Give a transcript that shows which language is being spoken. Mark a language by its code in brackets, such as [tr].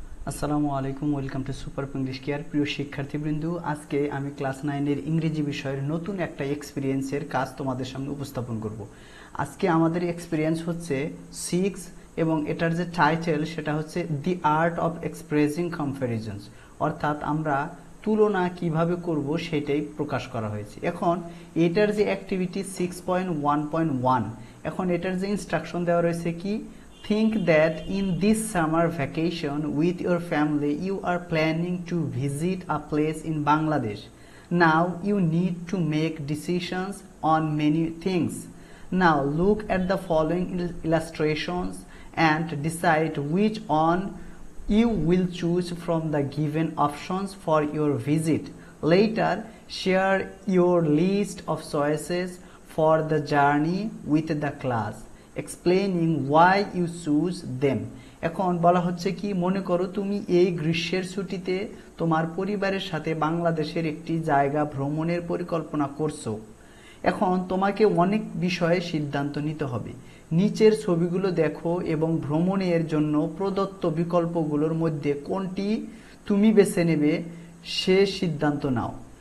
[bn] আসসালামু আলাইকুম, [en] Welcome to super English care. [bn] প্রিয় শিক্ষার্থীবৃন্দ, আজকে আমি ক্লাস 9-এর ইংরেজি বিষয়ের নতুন একটা এক্সপিরিয়েন্সের কাজ তোমাদের সামনে উপস্থাপন করব। আজকে আমাদের এক্সপিরিয়েন্স হচ্ছে 6 এবং এটার যে টাইটেল সেটা হচ্ছে দি আর্ট অফ এক্সপ্রেসিং কম্প্যারিজনস, অর্থাৎ আমরা তুলনা কিভাবে করব সেটাই প্রকাশ করা হয়েছে। এখন এটার যে অ্যাক্টিভিটি 6.1.1, এখন এটার যে ইনস্ট্রাকশন দেওয়া রয়েছে কি, [en] think that in this summer vacation with your family you are planning to visit a place in Bangladesh. Now you need to make decisions on many things. Now look at the following illustrations and decide which one you will choose from the given options for your visit. Later share your list of choices for the journey with the class, explaining why you choose them. [bn] এখন বলা হচ্ছে কি, মনে করো তুমি এই গ্রীষ্মের ছুটিতে তোমার পরিবারের সাথে বাংলাদেশের একটি জায়গা ভ্রমণের পরিকল্পনা করছো। এখন তোমাকে অনেক বিষয়ে সিদ্ধান্ত নিতে হবে। নিচের ছবিগুলো দেখো এবং ভ্রমণের জন্য প্রদত্ত বিকল্পগুলোর মধ্যে কোনটি তুমি বেছে নেবে সে সিদ্ধান্ত নাও।